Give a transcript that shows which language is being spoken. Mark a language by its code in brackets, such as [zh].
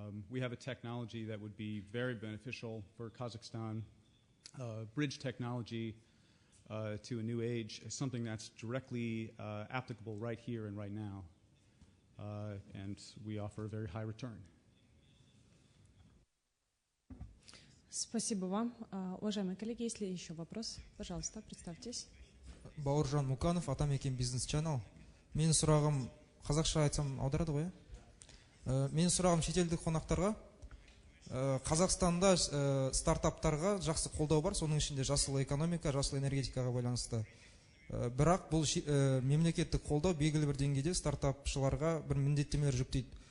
[en] We have a technology that would be very beneficial for Kazakhstan. Bridge technology to a new age is something that's directly applicable right here and right now. And we offer a very high return. [ru] Спасибо вам. Уважаемые коллеги, есть ли еще вопрос? Пожалуйста, представьтесь. Бауыржан Муканов, Атамекен бизнес чанел. [kk] Менің сұрағым, қазақша айтсам аударады ғой? Менің сұрағым шетелдік қонақтарға. Қазақстанда стартаптарға жақсы қолдау бар, соның ішінде жасыл экономика, жасыл энергетикаға байланысты. Бірақ бұл мемлекеттік қолдау белгілі бір деңгейде стартапшыларға бір міндеттемелер жүктейді.